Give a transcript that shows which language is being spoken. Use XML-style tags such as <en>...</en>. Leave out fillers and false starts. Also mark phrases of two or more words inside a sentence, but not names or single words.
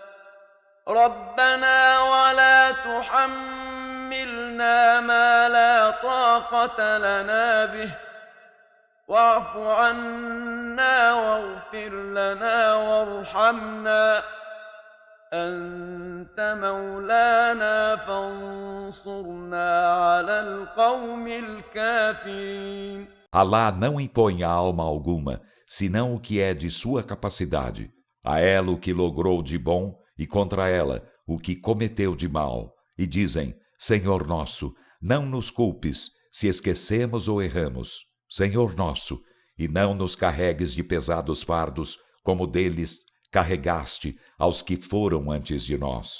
<ar>ربنا ولا تحملنا ما لا طاقة لنا به واعف عنا واغفر لنا وارحمنا أنت مولانا فانصرنا على القوم الكافرين.</ar> <pt>Alá não impõe a alma alguma, senão o que é de sua capacidade. A ela o que logrou de bom e contra ela o que cometeu de mal. E dizem, Senhor nosso, não nos culpes se esquecemos ou erramos. Senhor nosso, e não nos carregues de pesados fardos, como deles carregaste aos que foram antes de nós.</pt>